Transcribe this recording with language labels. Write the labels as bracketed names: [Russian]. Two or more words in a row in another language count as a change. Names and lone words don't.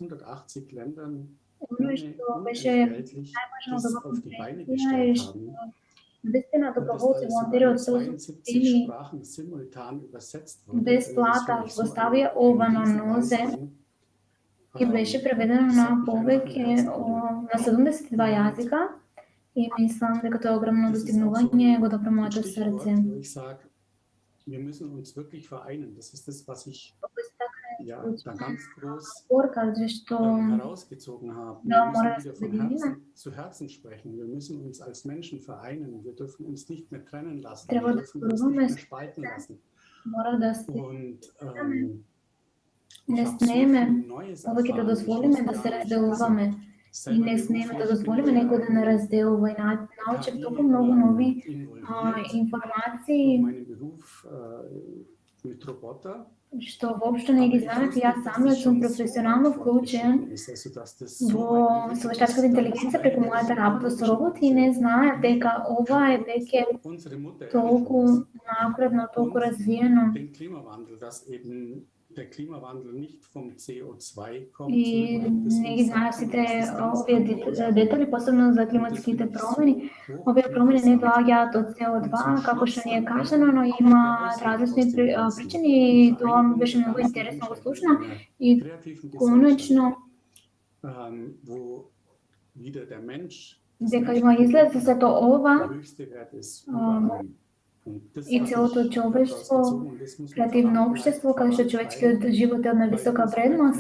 [Macedonian] Оно што беше најважно од оваа конференција е што навистина доброволци волонтери од селото Сини без плата го ставија ова на нозе и беше преведено на повеќе на 72 јазика и мислам дека тоа е огромно достигнување го допре моето срце. [German] Wir müssen uns wirklich vereinen. Das ist das, was ich da ganz groß herausgezogen habe. Wir müssen wieder von Herzen zu Herzen sprechen. Wir müssen uns als Menschen vereinen. Wir dürfen uns nicht mehr trennen lassen. Wir dürfen uns nicht mehr spalten lassen. Und [Macedonian] не смееме повеќе да дозволиме да се разделуваме и не смееме да дозволиме некој да не разделува и научив толку многу нови информации што воопшто не ги знаев. Јас самиот сум професионално вклучен во совештачката интелигенција преку мојата работа со роботи и не знаев дека ова е веќе толку напредно, толку развиено. [German] Der Klimawandel nicht vom CO2 kommt. [Macedonian] И не ги знаев сите овие детали, посебно за климатските промени. Овие промени не доаѓаат од CO2, како што ни е кажано, но има различни причини и тоа ми беше многу интересно го слушна. И конечно дека има изглед за сето ова и целото човештво, креативно општество, каде што човечкиот живот е од највисока вредност.